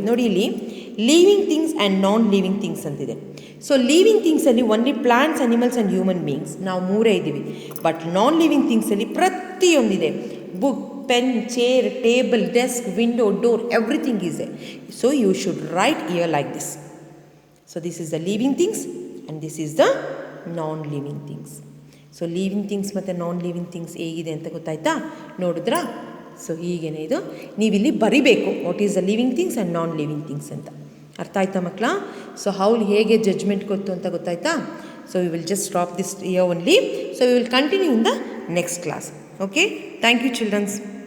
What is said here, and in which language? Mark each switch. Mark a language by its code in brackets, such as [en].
[kn] ನೋಡಿ ಇಲ್ಲಿ living things and non living things ಅಂತಿದೆ. So living ಥಿಂಗ್ಸಲ್ಲಿ only plants, animals and human beings, ನಾವು ಮೂರೇ ಇದ್ದೀವಿ. But non living ಥಿಂಗ್ಸಲ್ಲಿ ಪ್ರತಿಯೊಂದಿದೆ. Book, pen, chair, table, desk, window, door, everything is A. [en] So you should write here like this. So this is the living things and this is the non-living things. [kn] So living things ಮತ್ತು non-living things ಹೇಗಿದೆ ಅಂತ ಗೊತ್ತಾಯ್ತಾ? ನೋಡಿದ್ರಾ? So ಹೀಗೇನೆ ಇದು ನೀವಿಲ್ಲಿ ಬರಿಬೇಕು, [en] what is the living things [kn] and non living things ಅಂತ. ಅರ್ಥ ಆಯ್ತಾ ಮಕ್ಕಳ? [en] so [kn] ಹೌಲ್ ಹೇಗೆ ಜಡ್ಜ್ಮೆಂಟ್ ಗೊತ್ತು ಅಂತ ಗೊತ್ತಾಯ್ತಾ? [en] So we will just stop this year only. So we will continue in the next class. Okay, thank you childrens.